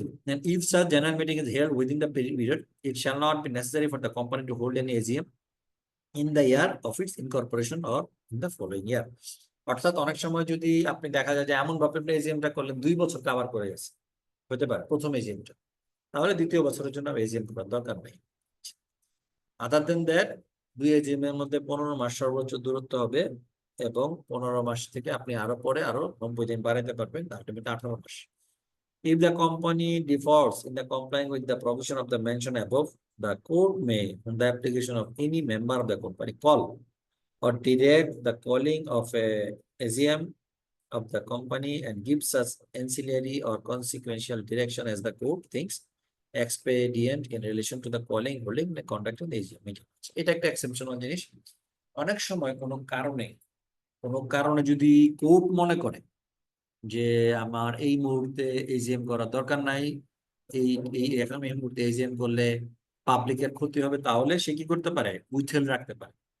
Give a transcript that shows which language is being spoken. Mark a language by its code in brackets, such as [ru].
[en] And if such general meeting is held within the period, it shall not be necessary for the company to hold any AGM in the year of its incorporation or in the following year. [bn] অর্থাৎ অনেক সময় যদি আপনি দেখা যায় যে এমন ভাবে আপনি এজিএমটা করলেন 2 বছর কভার করে গেছে, হতে পারে প্রথম এজিএমটা, তাহলে দ্বিতীয় বছরের জন্য এজিএম করার দরকার নেই। [en] other than that [bn] 2 এজিএম এর মধ্যে 15 মাস সর্বোচ্চ দূরত্ব হবে এবং 15 মাস থেকে আপনি আরো পরে আরো 90 দিন বাড়াতে পারবেন, ultimately 18 mass. [en] If the company defaults in the complying with the provision of the mentioned above, the court may, on the application of any member of the company, call or direct the calling of a AGM of the company and give such ancillary or consequential direction as the court thinks expedient in relation to the calling, holding, and conducting the AGM meeting. [bn] এটা একটা exceptional জিনিস। অনেক সময় কোনো কারণে যদি court মনে করে যে আমার এই মুহূর্তে এজিএম করার দরকার নাই, এখন এই মুহূর্তে এজিএম করলে পাবলিকের ক্ষতি হবে, তাহলে সে কি করতে পারে, উইথহেল্ড রাখতে পারে।